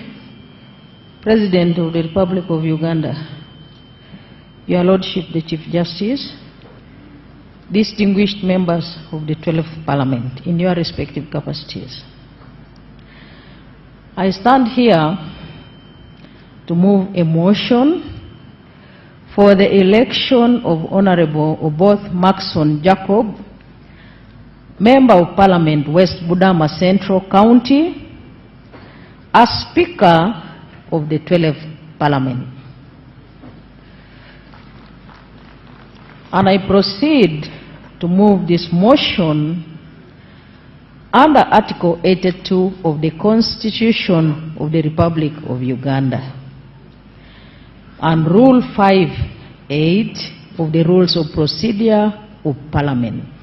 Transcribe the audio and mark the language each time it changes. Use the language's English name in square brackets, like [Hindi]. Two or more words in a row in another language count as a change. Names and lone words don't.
[English] President of the Republic of Uganda, Your Lordship the Chief Justice, distinguished members of the 12th Parliament in your respective capacities. I stand here to move a motion for the election of Honorable Oboth Maxson Jacob, Member of Parliament, West Budama Central County, as Speaker of the 12th Parliament. And I proceed to move this motion under Article 82 of the Constitution of the Republic of Uganda and Rule 5(8) of the Rules of Procedure of Parliament.